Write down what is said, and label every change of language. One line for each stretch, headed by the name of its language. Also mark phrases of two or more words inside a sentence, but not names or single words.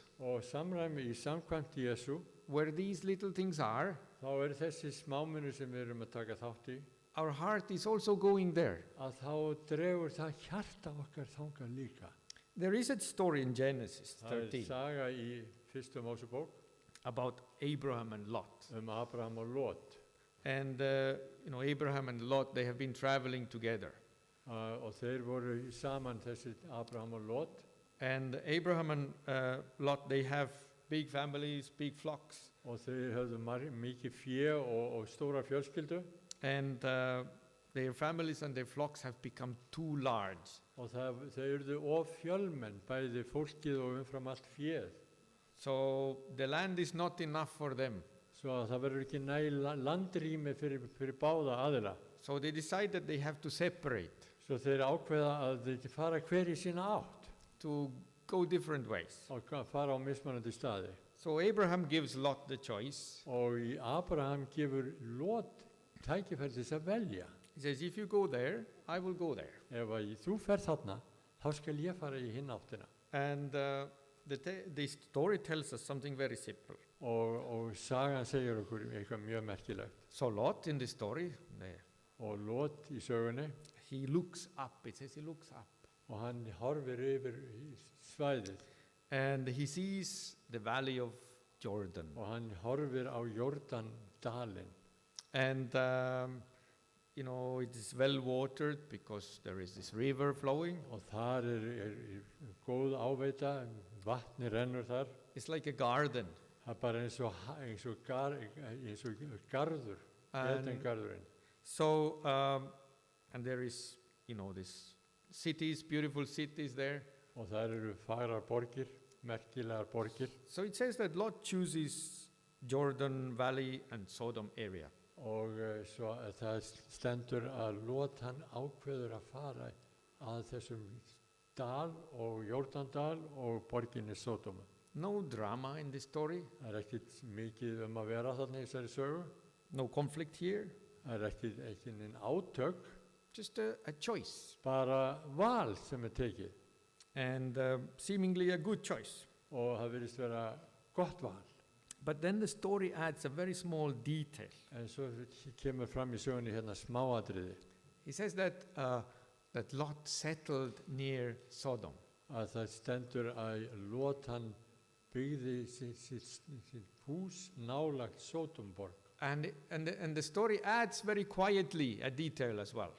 Icelandic: Og í samkvæmt Jesú,
English: where these little things are,
Icelandic: þá eru þessi smámunir sem við erum að taka þátt í,
English: our heart is also going there.
Icelandic: að þá dregur það hjarta okkar þangað líka.
English: There is a story in Genesis
Icelandic: Það
English: 13
Icelandic: saga í fyrstu Mósebók
English: about Abraham and Lot.
Icelandic: Abraham og Lot.
English: And Abraham and Lot, they have been traveling together.
Icelandic: Og þeir voru saman, þessi Abraham og Lot.
English: And Abraham and Lot, they have big families, big flocks.
Icelandic: Og þeir höfðu mikið fjö og stóra fjölskyldu.
English: And their families and their flocks have become too large.
Icelandic: Og þeir urðu of fjölmenn, bæði fólkið og umfram allt fjöð.
English: So the land is not enough for them.
Icelandic: Svo að það verður ekki landrými fyrir báða aðila.
English: So they decide that they have to separate,
Icelandic: Svo þeir ákveða að þeir fara hver í sína átt
English: to go different ways.
Icelandic: og fara á mismunandi staði.
English: So Abraham gives Lot the choice.
Icelandic: Og Abraham gefur Lot tækifæri til þess að velja.
English: He says, if you go there, I will go there.
Icelandic: Ef þú ferð þarna, þá skal ég fara í hinn áttina.
English: And the story tells us something very simple.
Icelandic: Og sagan segir okkur eitthvað mjög merkilegt.
English: So Lot in the story,
Icelandic: Og Lot í sögunni,
English: he looks up. It says he looks up.
Icelandic: og hann horfir yfir svæðið.
English: And he sees the valley of Jordan.
Icelandic: Og hann horfir á Jordandalinn.
English: And, it is well watered because there is this river flowing.
Icelandic: Og þar er góð áveita, vatni rennur þar.
English: It's like a garden.
Icelandic: Það er bara eins og garður, Edengarðurinn.
English: So, and there is, this cities, beautiful cities there.
Icelandic: Og þar eru fagrar borgir, merkilegar borgir.
English: So it says that Lot chooses Jordan Valley and Sodom area.
Icelandic: Og svo það stendur að Lot hann ákveður að fara að þessum dal og Jordandal og borginni Sodoma.
English: No drama in this story.
Icelandic: Það er ekkert mikið að vera þarna í þessari sögu.
English: No conflict here.
Icelandic: Það er ekki neinn átök,
English: Just a choice.
Icelandic: bara val sem er tekið.
English: And seemingly a good choice.
Icelandic: Og það virðist vera gott val.
English: But then the story adds a very small detail.
Icelandic: En svo kemur fram í sögunni hérna smáatriði.
English: He says that Lot settled near Sodom.
Icelandic: Að það stendur að Lot hann byggði sitt hús nálagt Sódomborg.
English: And the story adds very quietly a detail as well.